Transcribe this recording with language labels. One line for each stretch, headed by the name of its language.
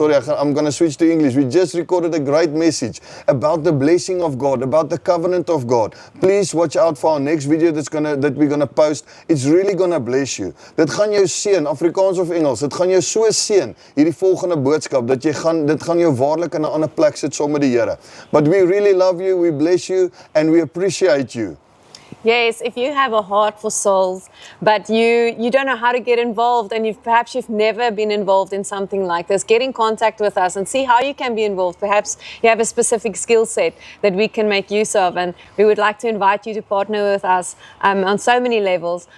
English: Sorry, I'm going to switch to English. We just recorded a great message about the blessing of God, about the covenant of God. Please watch out for our next video that we're gonna post. It's really gonna bless you.
Afrikaans: Dit gaan jou seën, Afrikaans of Engels. Dit gaan jou so seën hierdie volgende boodskap dat dit gaan jou waarlik in 'n ander plek sit saam met die Here.
English: But we really love you, we bless you and we appreciate you. Yes, if you have a heart for souls, but you don't know how to get involved and perhaps you've never been involved in something like this, get in contact with us and see how you can be involved. Perhaps you have a specific skill set that we can make use of, and we would like to invite you to partner with us on so many levels.